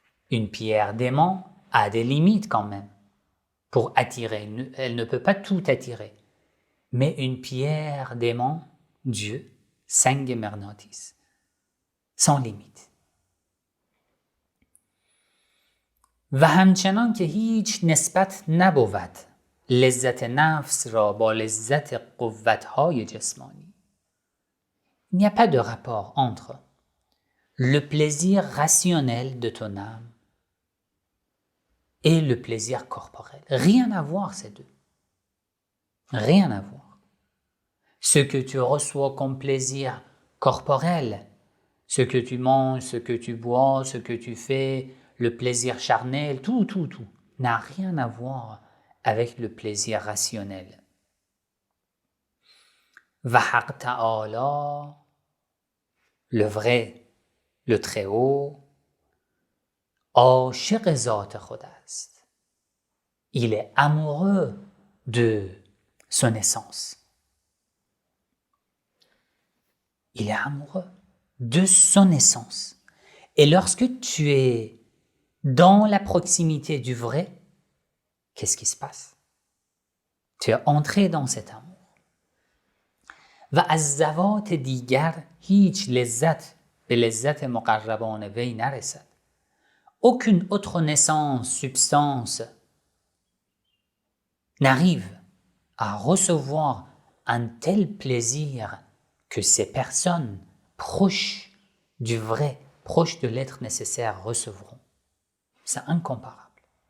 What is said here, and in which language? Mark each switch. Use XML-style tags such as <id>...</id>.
<fr>Une pierre d'aimant a des limites quand même pour attirer. Elle ne peut pas tout attirer. Mais une pierre d'aimant, Dieu, سنگ مغناطیس, sans limite.</fr> <fa>و همچنان که هیچ نسبت نبود لذت نفس را با لذت قوت‌های جسمانی.</fa> <fr>Il n'y a pas de rapport entre le plaisir rationnel de ton âme et le plaisir corporel. Rien à voir ces deux. Rien à voir. Ce que tu reçois comme plaisir corporel, ce que tu manges, ce que tu bois, ce que tu fais, le plaisir charnel, tout, n'a rien à voir avec le plaisir rationnel.</fr> <fa>و حق تعالی,</fa> <fr>le vrai, le très haut,</fr> <fa>عاشق ذات خود است.</fa> <fr>Il est amoureux de son essence. Il est amoureux de son essence. Et lorsque tu es dans la proximité du vrai, qu'est-ce qui se passe? Tu es entré dans cet amour.</fr> <fa>و از ذوات دیگر هیچ لذت به لذت مقربان وی نرسد.</fa> <fr>Aucune autre naissance, substance n'arrive à recevoir un tel plaisir que ces personnes proches du vrai, proches de l'être nécessaire recevront. C'est incomparable.</fr>